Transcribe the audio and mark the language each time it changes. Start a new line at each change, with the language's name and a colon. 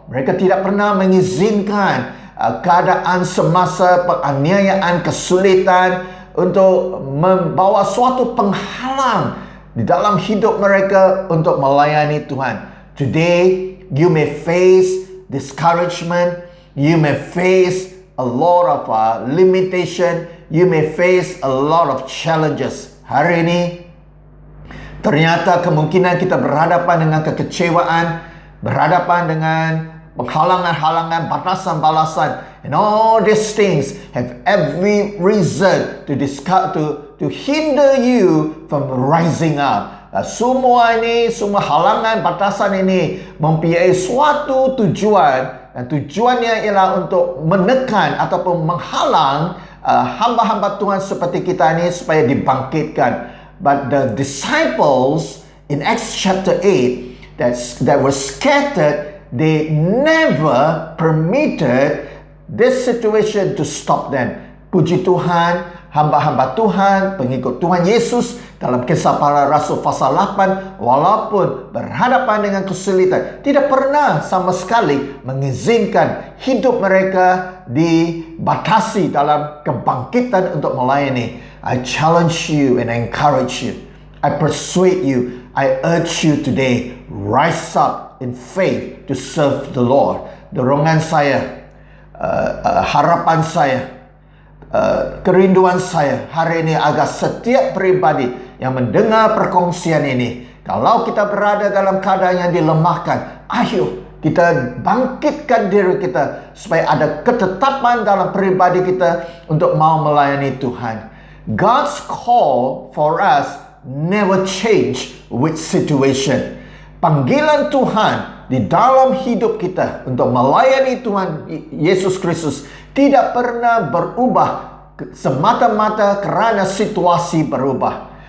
Malay: Mereka tidak pernah mengizinkan keadaan semasa penganiayaan, kesulitan untuk membawa suatu penghalang di dalam hidup mereka untuk melayani Tuhan.
English: Today, you may face discouragement, you may face a lot of limitation, you may face a lot of challenges.
Malay: Hari ini, ternyata kemungkinan kita berhadapan dengan kekecewaan, berhadapan dengan penghalangan-halangan, batasan-batasan.
English: And all these things have every reason to hinder you from rising up.
Malay: Semua halangan, batasan ini mempunyai suatu tujuan, dan tujuannya ialah untuk menekan ataupun menghalang hamba-hamba Tuhan seperti kita ini supaya dibangkitkan.
English: But the disciples in Acts chapter 8 that were scattered, they never permitted this situation to stop them.
Malay: Puji Tuhan, hamba-hamba Tuhan, pengikut Tuhan Yesus dalam Kisah Para Rasul pasal 8, walaupun berhadapan dengan kesulitan, tidak pernah sama sekali mengizinkan hidup mereka dibatasi dalam kebangkitan untuk melayani.
English: I challenge you and I encourage you. I persuade you. I urge you today, rise up in faith to serve the Lord.
Malay: Dorongan saya, harapan saya, kerinduan saya hari ini agar setiap pribadi yang mendengar perkongsian ini, kalau kita berada dalam keadaan yang dilemahkan, ayo kita bangkitkan diri kita supaya ada ketetapan dalam pribadi kita untuk mau melayani Tuhan.
English: God's call for us never change with situation.
Malay: Panggilan Tuhan di dalam hidup kita untuk melayani Tuhan Yesus Kristus tidak pernah berubah semata-mata kerana situasi berubah.